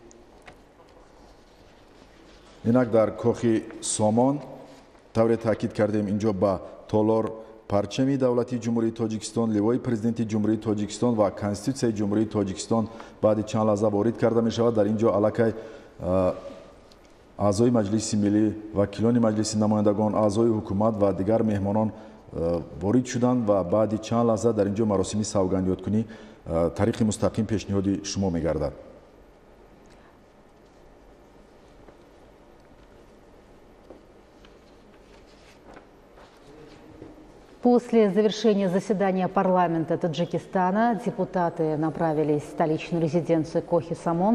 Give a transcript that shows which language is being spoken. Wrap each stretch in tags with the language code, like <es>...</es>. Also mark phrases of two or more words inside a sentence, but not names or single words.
<tg>инак дар кохи Сомон тавре таъкид кардем, инҷо ба толор парчами давлати ҷумҳурии Тоҷикистон, ливои президенти ҷумҳурии Тоҷикистон ва конститутсияи ҷумҳурии Тоҷикистон баъди чанд лаҳза ворид карда мешавад. Дар ин ҷо аллакай аъзои маҷлиси миллӣ, вакилони маҷлиси намояндагон, аъзои ҳукумат ва дигар меҳмонон ворид шуданд ва баъди чанд лаҳза дар ин ҷо маросими савганиёткунӣ тариқи мустақим пешниҳоди шумо мегардад.</tg> <ru>После завершения заседания парламента Таджикистана депутаты направились в столичную резиденцию Кохи Самон.</ru>